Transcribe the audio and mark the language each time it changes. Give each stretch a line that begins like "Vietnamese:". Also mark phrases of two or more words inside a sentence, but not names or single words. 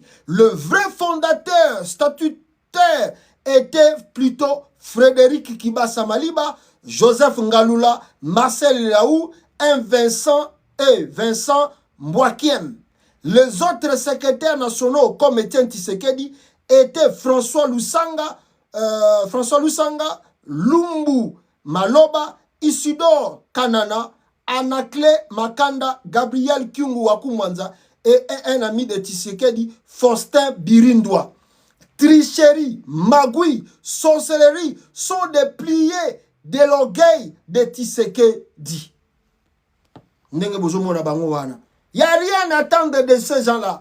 French: Le vrai fondateur statutaire était plutôt Frédéric Kibasa Maliba, Joseph Ngalula, Marcel Laou, Vincent Mbouakiem. Les autres secrétaires nationaux comme Étienne Tshisekedi étaient François Lusanga, Lumbu Maloba, Isidore Kanana, Anakle Makanda, Gabriel Kyungu Wakumwanza et un ami de Tshisekedi, Faustin Birindwa. Tricherie, magouille, sorcellerie sont des pliés de l'orgueil de Tshisekedi. Il n'y a rien à attendre de ces gens-là.